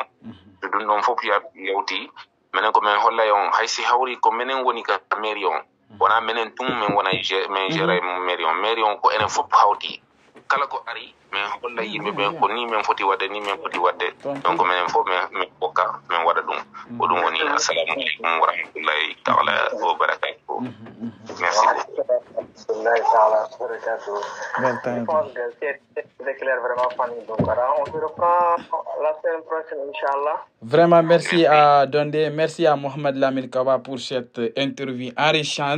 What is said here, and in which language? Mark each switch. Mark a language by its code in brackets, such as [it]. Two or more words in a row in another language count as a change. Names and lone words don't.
[ff] So ɗum ɗon fof yawti minen ko min hollay on hay si hawri ko minen woni ka mairie on wona minen tum min wona min géré mairie on ko enen fof hawti kala ko ari min holla yimɓe ɓen ko ni min foti wadde ni min foti wadde. Donc minen fof min ɓokka min waɗa ɗum ko ɗum woni. [ar] السلام عليكم ورحمة الله تعالى وبركاته. [fr] Merci beaucoup. Je pense que c'est clair vraiment, Fanny Donkara. On se reprend la semaine prochaine, Inch'Allah. Vraiment, merci à Dondé, merci à Mohamed Lamine Kaba pour cette interview enrichissante.